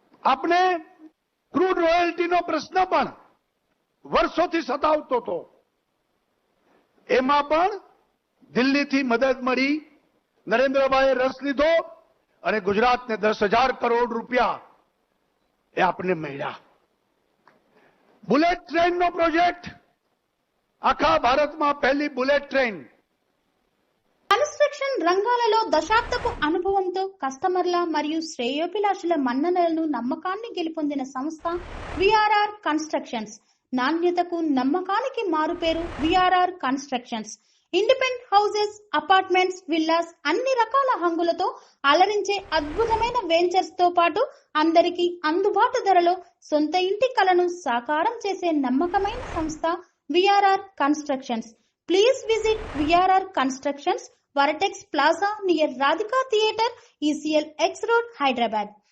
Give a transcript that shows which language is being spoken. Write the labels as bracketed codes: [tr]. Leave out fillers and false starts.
[gu] આપણે ક્રૂડ રોયલ્ટીનો પ્રશ્ન પણ વર્ષોથી સતાવતો હતો, એમાં પણ દિલ્હીથી મદદ મળી, નરેન્દ્રભાઈએ રસ લીધો અને ગુજરાતને 10,000 કરોડ રૂપિયા એ આપણને મળ્યા. બુલેટ ટ્રેનનો પ્રોજેક્ટ, આખા ભારતમાં પહેલી బుల్లెట్ ట్రైన్. [te] కన్స్ట్రక్షన్ రంగాలలో దశాబ్దపు అనుభవంతో కస్టమర్ల మరియు శ్రేయోభిలాషుల మన్ననలను నమ్మకాన్ని గెలుపొందిన సంస్థ విఆర్ఆర్ కన్స్ట్రక్షన్స్. నాణ్యతకు నమ్మకానికి మారుపేరు VRR constructions. Independent houses, apartments, villas అన్ని రకాల హంగులతో అలరించే అద్భుతమైన వెంచర్స్ తో పాటు అందరికీ అందుబాటు ధరలో సొంత ఇంటి కలను సాకారం చేసే నమ్మకమైన సంస్థ VRR constructions. [en] Please visit VRR Constructions, Varatex Plaza near Radhika Theatre, ECL X Road, Hyderabad.